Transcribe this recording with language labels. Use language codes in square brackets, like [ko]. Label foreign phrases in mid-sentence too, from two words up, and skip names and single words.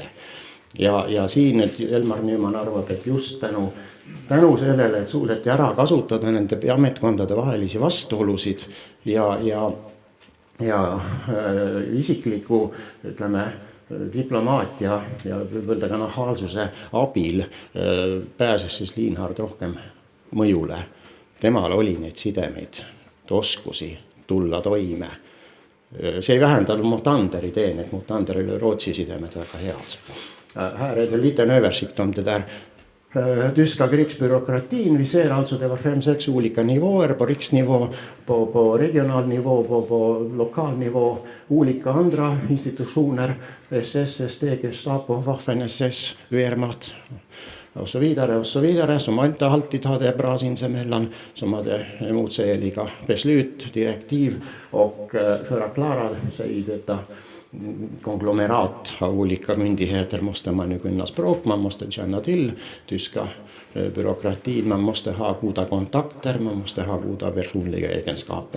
[et] Ja siin Elmar Nüüman arvab, et just tänu sellele, et suudeti ära kasutada nende ametkondade vahelisi vastuolusid ja isikliku, ütleme, diplomaatia ja võib-öelda ka nahaalsuse abil pääses siis Lienhard rohkem mõjule. Temal oli neid sidemeid, oskusi tulla toime. See ei vähendanud Mutanderi teen, et Mutanderil oli Rootsi sidemed väga head. [sv] Här är det lite en översikt om det där. Tyska krigsbyråkratin, vi ser alltså det var 5-6 olika nivåer på riksnivå, på regional nivå, på lokal nivå, olika andra institutioner, SS, ST, Gestapo, Waffen, SS, Wehrmacht och så vidare, som inte alltid hade bra sinsemellan, som hade motsägeliga beslut, direktiv, och för att klara sig i detta konglomerat av olika myndigheter måste man ju kunna språk, man måste känna till tyska byråkratin, man måste ha goda kontakter, man måste ha goda personliga egenskaper.